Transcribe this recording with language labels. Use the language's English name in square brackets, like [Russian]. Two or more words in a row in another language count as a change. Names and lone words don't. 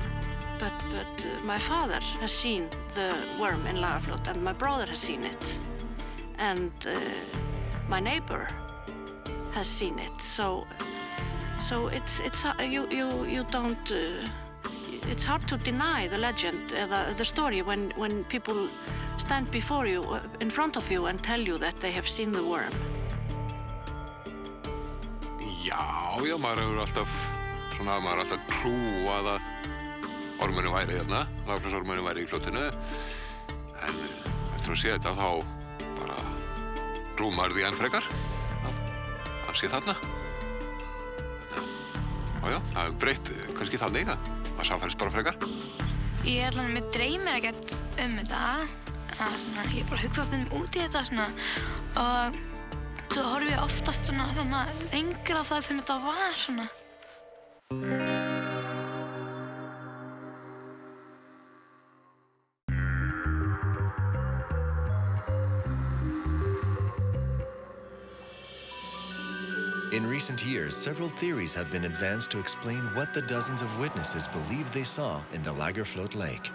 [English] But my father has seen the worm in Lagarfjlot, and my brother has seen it, and my neighbor has seen it. So it's you don't. It's hard to deny the legend, the story, when people stand before you, in front of you, and tell you that they have seen the worm. [Icelandic] Já, maður hefur alltaf trúað ormurinn væri hérna, Lagarfjlotsormurin væri í fljótinu. En eftir að sé þetta þá bara rúmar því enn frekar. Hann sé þarna. Já, það hefur breytt kannski þannig að maður samfærist bara frekar. Mér dreymir ekkert þetta. Ég bara hugsa stundum út í þetta svona og svo horfi ég oftast svona lengra það sem þetta var svona. [English] In recent years, several theories have been advanced to explain what the dozens of witnesses believe they saw in the Lagarfjlot Lake.